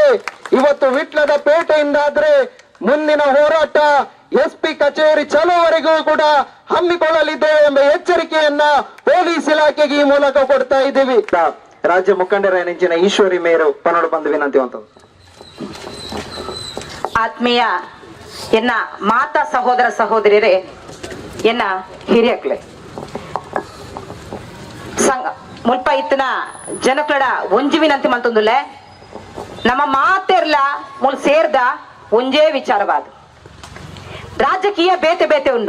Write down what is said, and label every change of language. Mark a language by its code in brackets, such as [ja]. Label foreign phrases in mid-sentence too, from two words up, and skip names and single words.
[kn] ಇವತ್ತು ವಿಟ್ಲದ ಪೇಟೆಯಿಂದಾದ್ರೆ ಮುಂದಿನ ಹೋರಾಟ SP ಕಚೇರಿ ಚಲೋವರೆಗೂ ಕೂಡ ಹಮ್ಮಿಕೊಳ್ಳಲಿದೆ ಎಂಬ ಎಚ್ಚರಿಕೆಯನ್ನ ಪೊಲೀಸ್ ಇಲಾಖೆಗೆ ಈ ಮೂಲಕ ಕೊಡ್ತಾ ಇದ್ದೀವಿ. [tcy] ರಾಜ್ಯ ಮುಖಂಡರ ನೆಂಚಿನ ಈಶ್ವರಿ ಮೇಯರು ಪನ್ನೋಡು ಬಂದು ವಿನಂತಿ ಅಂತ. ಆತ್ಮೀಯ ಎನ್ನ ಮಾತಾ ಸಹೋದರ ಸಹೋದರಿಯರೇ, ಎನ್ನ ಹಿರಿಯಕ್ಲೆ ಸಂಘ ಮುಲ್ಪ ಇತ್ತಿನ ಜನಕಡ ಒಂಜಿ ವಿನಂತಿ ಮಂತೊಂದುಲ್ಲೆ ನಮ್ಮ ಮಾತೆರ್ಲ ಮುಲ್ ಸೇರ್ದ ಒಂಜೇ ವಿಚಾರವಾದ ರಾಜಕೀಯ ಬೇತೆ ಬೇತೆ ಉಂಡು.